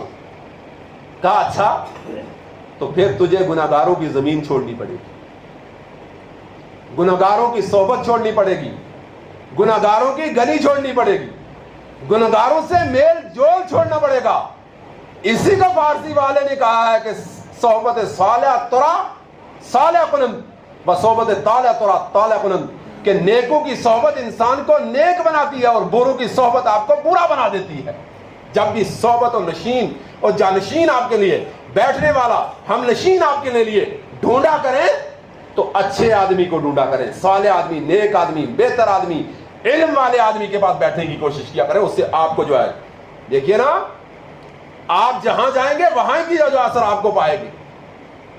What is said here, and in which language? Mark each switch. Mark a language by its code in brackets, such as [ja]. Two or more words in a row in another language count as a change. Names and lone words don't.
[ur] کہا اچھا تو پھر تجھے گناہگاروں کی زمین چھوڑنی پڑے گی، گناہگاروں کی صحبت چھوڑنی پڑے گی، گناہگاروں کی گلی چھوڑنی پڑے گی، گناہگاروں سے میل جول چھوڑنا پڑے گا۔ اسی کو فارسی والے نے کہا ہے کہ [fa] صحبت صالح ترا صالح کنند و صحبت طالع ترا طالع کنند، [ur] کہ نیکوں کی صحبت انسان کو نیک بناتی ہے اور بروں کی صحبت آپ کو برا بنا دیتی ہے۔ جب بھی صحبت و نشین اور جانشین آپ کے لیے، بیٹھنے والا ہم نشین آپ کے لیے ڈھونڈا کریں تو اچھے آدمی کو ڈھونڈا کریں، صالح آدمی، نیک آدمی، بہتر آدمی، علم والے آدمی کے پاس بیٹھنے کی کوشش کیا کریں، اس سے آپ کو جو ہے دیکھیے نا آپ جہاں جائیں گے وہاں کی جو اثر آپ کو پائے گی۔